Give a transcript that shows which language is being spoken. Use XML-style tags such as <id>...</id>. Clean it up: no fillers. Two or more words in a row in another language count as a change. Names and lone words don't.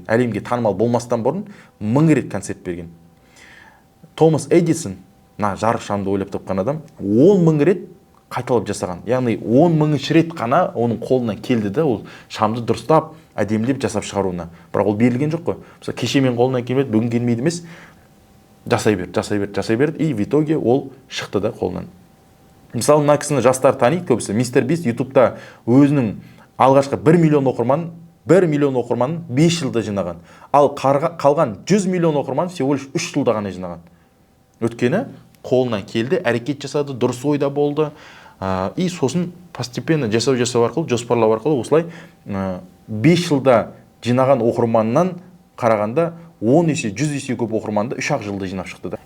<kk>Әлемге танымал болмастан бұрын 1000 рет концерт берген. Томас Эдисон, жарық шамды ойлап тапқан адам, 10.000 рет қайталап жасаған. Яғни 10.000 рет қана оның қолынан келді да, ол шамды дұрыстап, әдемілеп жасап шығаруына. Бірақ ол берілген жоқ қой. Мысалы, кеше мен қолынан келмеді, бүгін келмейді емес, жасай берді,</kk> <ru>и в итоге</ru> <kk>ол шықты да қолынан. Мысалы, мына кісіні жастар таниды көбісі. Мистер Бист ютубта өзінің алғашқы 1 миллион оқырманын 5 жылда жинаған. Ал қалған 100 миллион оқырман</kk> <ru>всего лишь</ru> <kk>3 жылда ғана жинаған. Өткені қолынан келді, әрекет жасады, дұрыс ойда болды. И сосын</kk> <ru>постепенно жасау</ru> <kk>арқылы, жоспарлау арқылы осылай 5 жылда жинаған оқырманнан қарағанда 10 есе, 100 есе көп оқырманды 3-ақ жылда жинап шықты да.</kk>